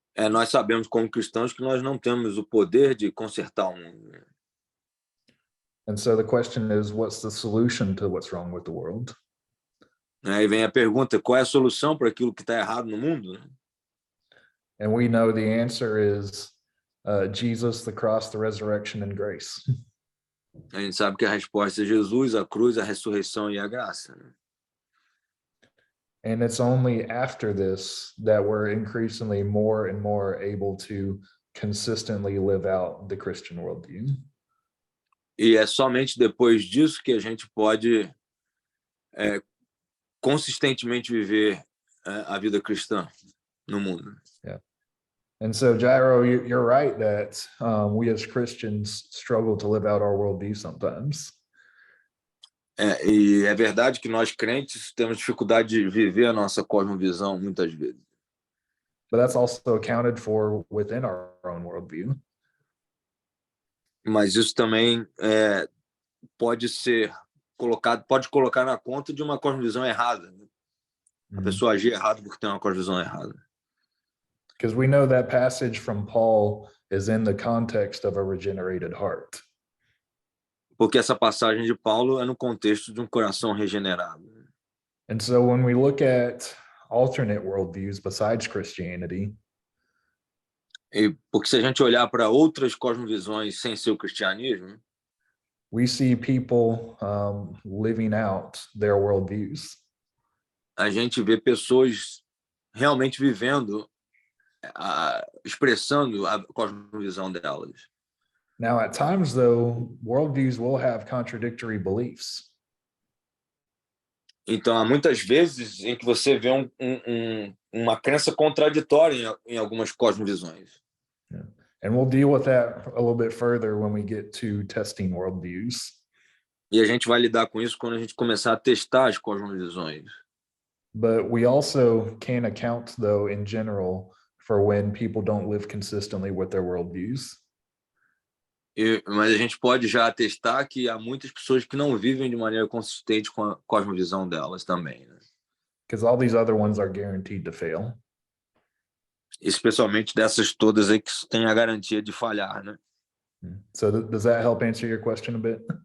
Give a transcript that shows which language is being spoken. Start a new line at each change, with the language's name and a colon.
Portuguese: Nós sabemos como cristãos que nós não temos o poder de consertar o mundo.
English: And so the question is, what's the solution to what's wrong with the world?
Portuguese: Aí vem a pergunta, qual é a solução para aquilo que está errado no mundo?
English: And we know the answer is Jesus, the cross, the resurrection, and grace.
Portuguese: A gente sabe que a resposta é Jesus, a cruz, a ressurreição e a graça.
English: And it's only after this that we're increasingly more and more able to consistently live out the Christian worldview.
Portuguese: E é somente depois disso que a gente pode consistentemente viver a vida cristã no mundo.
English: Yeah. And so, Jairo, you're right that we as Christians struggle to live out our worldview sometimes.
Portuguese: E é verdade que nós crentes temos dificuldade de viver a nossa cosmovisão muitas vezes.
English: But that's also accounted for within our own worldview.
Portuguese: Mas isso também pode colocar na conta de uma cosmovisão errada. Né? A pessoa agir errado porque tem uma cosmovisão errada.
English: Because we know that passage from Paul is in the context of a regenerated heart.
Portuguese: Porque essa passagem de Paulo é no contexto de um coração regenerado.
English: And so when we look at alternate worldviews besides Christianity,
Portuguese: E porque se a gente olhar para outras cosmovisões sem ser o cristianismo,
English: we see people living out their worldviews.
Portuguese: a gente vê pessoas realmente vivendo, expressando a cosmovisão delas.
English: Now, at times, though, worldviews will have contradictory beliefs.
Portuguese: Então, há muitas vezes em que você vê uma crença contraditória em algumas cosmovisões.
English: Yeah. And we'll deal with that a little bit further when we get to testing worldviews.
Portuguese: E a gente vai lidar com isso quando a gente começar a testar as cosmovisões.
English: But we also can account, though, in general, for when people don't live consistently with their worldviews.
Portuguese: Mas a gente pode já atestar que há muitas pessoas que não vivem de maneira consistente com a cosmovisão delas também, né?
English: Because all these other ones are guaranteed to fail.
Portuguese: Especialmente dessas todas aí que têm a garantia de falhar, né?
English: So does that help answer your question a bit?